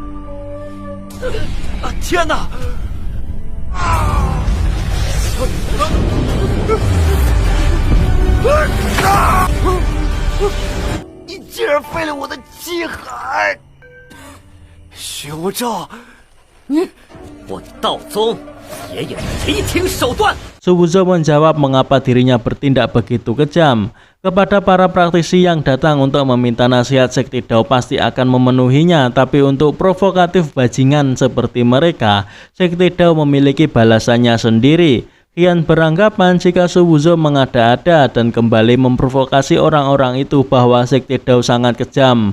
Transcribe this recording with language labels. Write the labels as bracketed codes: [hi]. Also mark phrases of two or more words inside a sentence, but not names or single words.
[zh] 天哪！ 你竟然废了我的气海！熊照，我道宗也有雷霆手段。 [id] Su Wuzhou menjawab mengapa dirinya bertindak begitu kejam. Kepada para praktisi yang datang untuk meminta nasihat, Sekte Dao pasti akan memenuhinya. Tapi untuk provokatif bajingan seperti mereka, Sekte Dao memiliki balasannya sendiri. Qian beranggapan jika Su Wuzhou mengada-ada dan kembali memprovokasi orang-orang itu bahwa Sekte Dao sangat kejam.